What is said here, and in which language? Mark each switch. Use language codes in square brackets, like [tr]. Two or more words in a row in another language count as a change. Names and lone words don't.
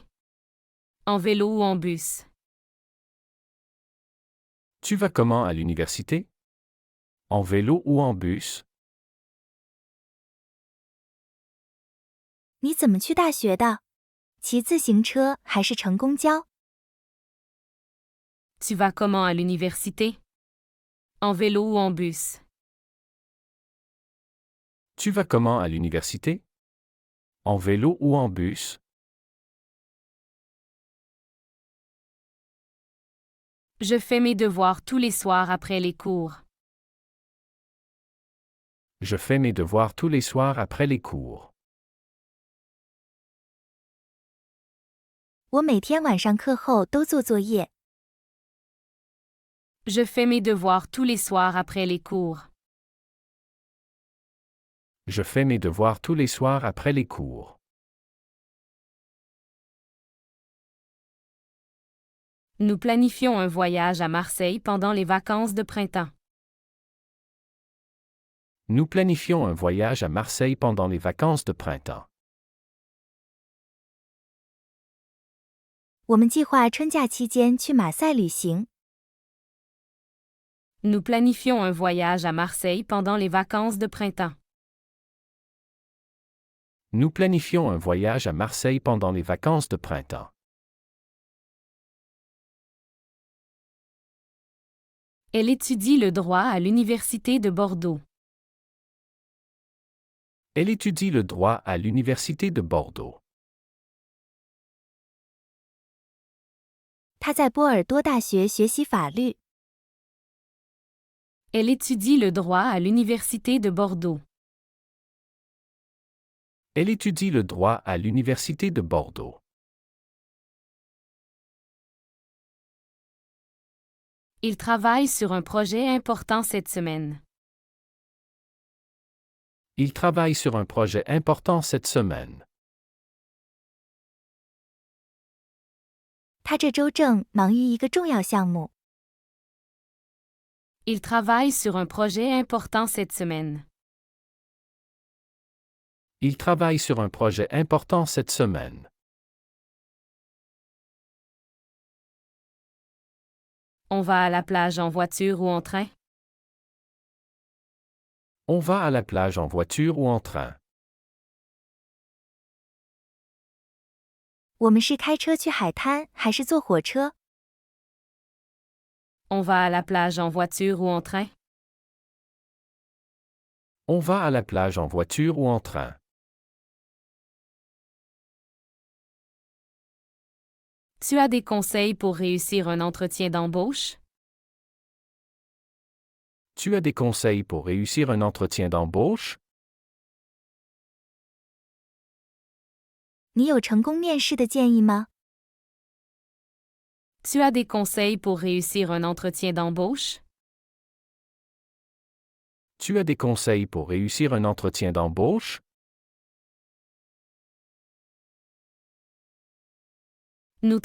[fr] En vélo ou en bus? Tu vas comment à l'université? En vélo ou en bus? [zh] 你怎么去大学的？骑自行车还是乘公交？ [fr] Tu vas comment à l'université? En vélo ou en bus? Tu vas comment à l'université? En vélo ou en bus? Je fais mes devoirs tous les soirs après les cours. Je fais mes devoirs tous les soirs après les cours. [zh] 我每天晚上课后都做作业。 [fr] Je fais mes devoirs tous les soirs après les cours. Je fais mes devoirs tous les soirs après les cours. Nous planifions un voyage à Marseille pendant les vacances de printemps. Nous planifions un voyage à Marseille pendant les vacances de printemps. [zh] 我们计划春假期间去马赛旅行。 [fr] Nous planifions un voyage à Marseille pendant les vacances de printemps. Nous planifions un voyage à Marseille pendant les vacances de printemps. Elle étudie le droit à l'Université de Bordeaux. Elle étudie le droit à l'Université de Bordeaux. [zh] 他在波尔多大学学习法律。 [fr] Elle étudie le droit à l'Université de Bordeaux. Elle étudie le droit à l'Université de Bordeaux. Il travaille sur un projet important cette semaine. Il travaille sur un projet important cette semaine. [zh] 他这周正忙于一个重要项目。 [fr] Il travaille sur un projet important cette semaine. Il travaille sur un projet important cette semaine. On va à la plage en voiture ou en train? On va à la plage en voiture ou en train. [zh] 我们是开车去海滩还是坐火车？ [fr] On va à la plage en voiture ou en train? On va à la plage en voiture ou en train. Tu as des conseils pour réussir un entretien d'embauche? Tu as des conseils pour réussir un entretien d'embauche? [zh] 你有成功面试的建议吗？ [fr] Tu as des conseils pour réussir un entretien d'embauche? Tu as des conseils pour réussir un entretien d'embauche?